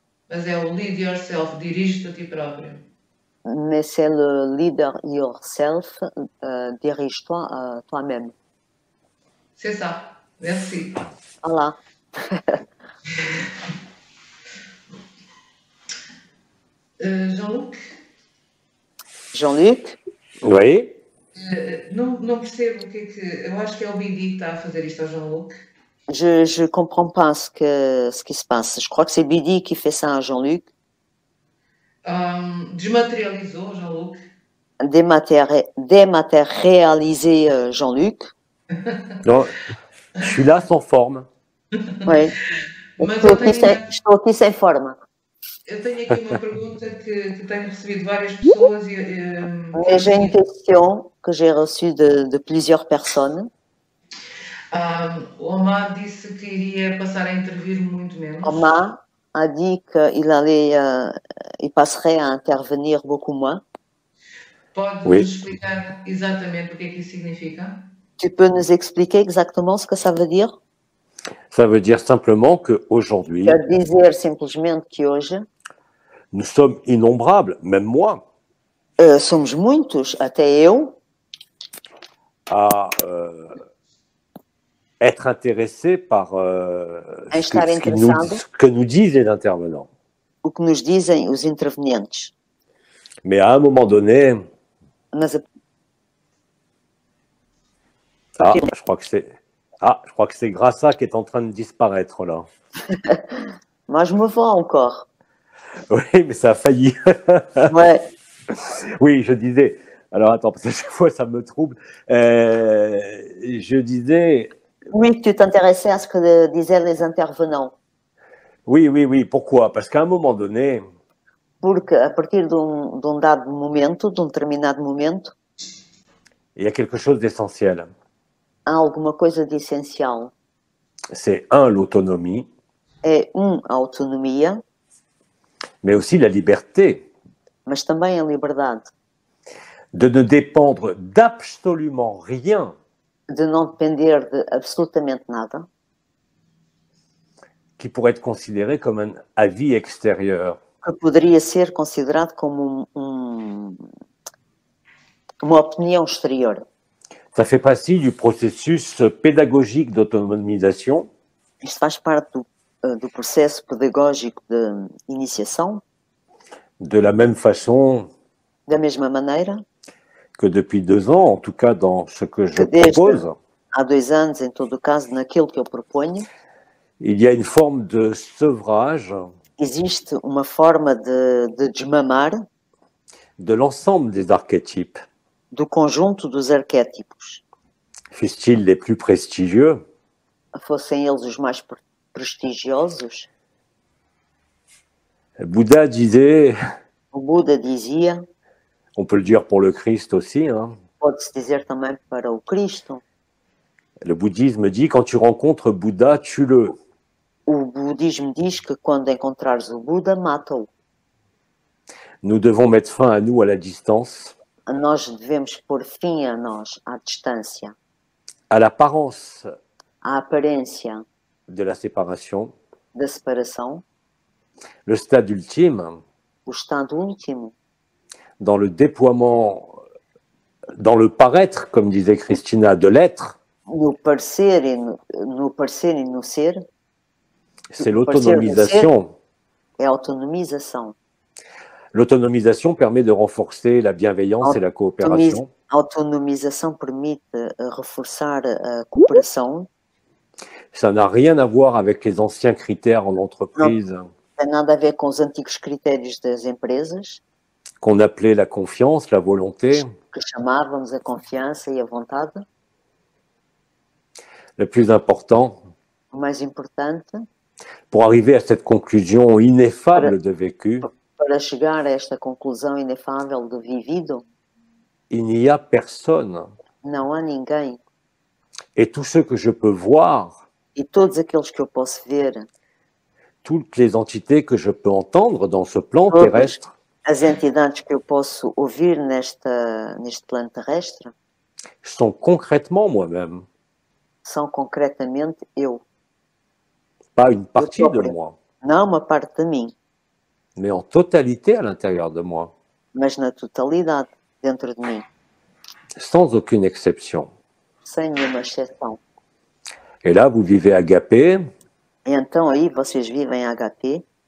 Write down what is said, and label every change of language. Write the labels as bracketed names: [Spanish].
[Portuguese] Mas é o [English] lead yourself, [Portuguese] dirige-te a ti próprio. [French] Mais c'est le leader [English] yourself, [French] dirige-toi à toi-même. C'est ça. Merci. Voilà. Jean-Luc? Jean-Luc? Oui. [Portuguese] Não percebo o que é que... Eu acho que é o BD que está a fazer isto ao Jean-Luc. [French] Je comprends pas ce qui se passe. Je crois que c'est Bidi qui fait ça à Jean-Luc. [Portuguese] Desmaterializou, Jean-Luc? [French] Dématérialisé, Jean-Luc. Non, je suis là sans forme. Oui. [Portuguese] Mas eu Estou aqui sem forma. tenho aqui uma pergunta que tenho recebido de várias pessoas [French] Mais j'ai une question que j'ai reçue de plusieurs personnes. [Portuguese] O Omar disse que iria passar a intervir muito menos. [French] Omar a dit il passerait à intervenir beaucoup moins. [Portuguese] Pode [French] Oui. [Portuguese] nos explicar exatamente o que é que isso significa? [French] Tu peux nous expliquer exactement ce que ça veut dire? Ça veut dire simplement qu'aujourd'hui, [Portuguese] Quer dizer simplesmente que hoje [French] nous sommes innombrables, même moi, [Portuguese] somos muitos, até eu, [French] à être intéressés par ce que nous disent les intervenants. [Portuguese] O que nos dizem os intervenientes. [French] Mais à un moment donné, [Portuguese] Mas [French] je crois que c'est Grassa qui est en train de disparaître là. moi, je me vois encore. Oui, mais ça a failli. Ouais. Oui, je disais. Alors attends, parce que chaque fois ça me trouble. Je disais. Oui, tu t'intéressais à ce que disaient les intervenants. Oui. Pourquoi? Parce qu'à un moment donné. [Portuguese] Porque a partir de dado momento, de determinado momento, [French] il y a quelque chose d'essentiel. [Portuguese] Há alguma coisa de essencial. [French] C'est l'autonomie. [Portuguese] É a autonomia. [French] Mais aussi la liberté. [Portuguese] Mas também a liberdade. [French] De ne dépendre d'absolument rien. [Portuguese] De não depender de absolutamente nada. [French] Qui pourrait être considéré comme un avis extérieur. [Portuguese] Que poderia ser considerado como uma opinião exterior. [French] Ça fait partie du processus pédagogique d'autonomisation. [Portuguese] Isto faz parte do processo pedagógico de iniciação. [French] De la même façon. [Portuguese] Da mesma maneira. [French] Que depuis 2 ans, en tout cas dans ce que je propose. [Portuguese] Há 2 anos, em todo o caso, naquilo que eu proponho. [French] Il y a une forme de sevrage. [Portuguese] Existe uma forma de desmamar. [French] De l'ensemble des archétypes. [Portuguese] Do conjunto dos arquétipos. [French] Fussent-ils les plus prestigieux? [Portuguese] Fossem eles os mais prestigiosos. [French] Bouddha disait. [Portuguese] O Buda dizia. [French] On peut le dire pour le Christ aussi. Hein. [Portuguese] Pode-se dizer também para o Cristo. [French] Le bouddhisme dit quand tu rencontres Bouddha, tue-le. [Portuguese] O budismo diz que quando encontrares o Buda, mata-o. [French] Nous devons mettre fin à nous à la distance. [Portuguese] Nós devemos pôr fim a nós, à distância. [French] À l'apparence. [Portuguese] À aparência. [French] De la séparation. [Portuguese] Da separação. [French] Le stade ultime. [Portuguese] O estado último. [French] Dans le déploiement, dans le paraître, comme disait Christina, de l'être. [Portuguese] No parecer e no ser. [French] C'est l'autonomisation. [Portuguese] É a autonomização. [French] L'autonomisation permet de renforcer la bienveillance et la coopération. [Portuguese] A autonomização permite reforçar a cooperação. [French] Ça n'a rien à voir avec les anciens critères en entreprise. [Portuguese] Não tem nada a ver com os antigos critérios das empresas. [French] Qu'on appelait la confiance, la volonté. [Portuguese] Que chamávamos a confiança e a vontade. [French] Le plus important. [Portuguese] O mais importante. [French] Pour arriver à cette conclusion ineffable de vécu. [Portuguese] Para chegar a esta conclusão inefável do vivido. [French] Il n'y a personne. [Portuguese] Não há ninguém. [French] Et tous ceux que je peux voir. [Portuguese] E todos aqueles que eu posso ver. [French] Toutes les entités que je peux entendre dans ce plan terrestre. [Portuguese] As entidades que eu posso ouvir neste plano terrestre. [French] Sont concrètement moi-même. [Portuguese] São concretamente eu. [French] Pas une partie de moi. [Portuguese] Não uma parte de mim. [French] Mais en totalité à l'intérieur de moi. [Portuguese] Mas na totalidade dentro de mim. [French] Sans aucune exception. [Portuguese] Sem nenhuma exceção. [French] Et là, vous vivez agapé. [Portuguese] E então aí vocês vivem HP.